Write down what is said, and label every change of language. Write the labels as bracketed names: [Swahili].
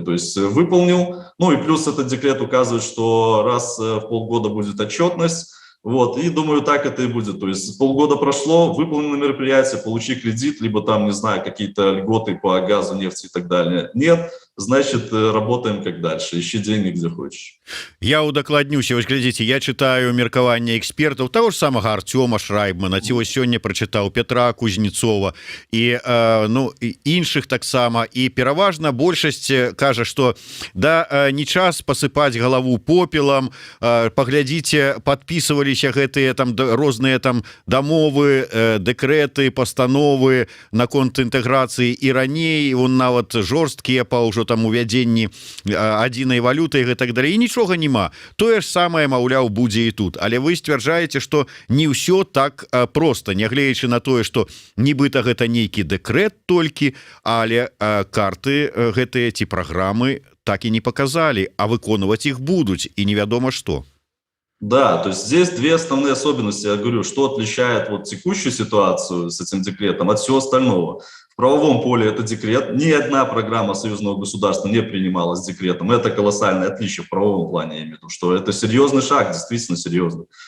[Russian] То есть выполнил, ну и плюс этот декрет указывает, что раз в полгода будет отчетность. Вот, и думаю, так это и будет. То есть полгода прошло, выполнено мероприятие, получи кредит, либо там, не знаю, какие-то льготы по газу, нефти и так далее. Нет, значит, работаем как дальше, ищи деньги где хочешь. [Belarusian] Я удакладнюся, вось глядзіце, я читаю меркаванне экспертаў того ж самага Артёма Шрайбмана, ці вось сёння прачытаў Петра Кузнецова і ну і іншых таксама, і пераважна большасць кажа, што да не час пасыпаць галаву попелам, паглядзіце, подписываліся гэтыя там розныя там дамовы, дэкрэты, пастановы наконт інтэграцыі і раней, он нават жорсткія па ўжо там увядзенні адзінай валюты і гэтак далей, і нічога няма. Тое ж самае, маўляў, будзе і тут. Але вы сцвярджаеце, што не ўсё так проста, нягледзячы на тое, што нібыта гэта нейкі дэкрэт толькі, але карты гэтыя ці праграмы так і не показалі, а выконваць іх будуць, і невядома што. [Russian] Да, то есть здесь две основные особенности, я говорю, что отличает вот текущую ситуацию с этим декретом от всего остального. В правовом поле это декрет, ни одна программа союзного государства не принималась декретом, это колоссальное отличие в правовом плане, я имею в виду, что это серьезный шаг, действительно серьезный.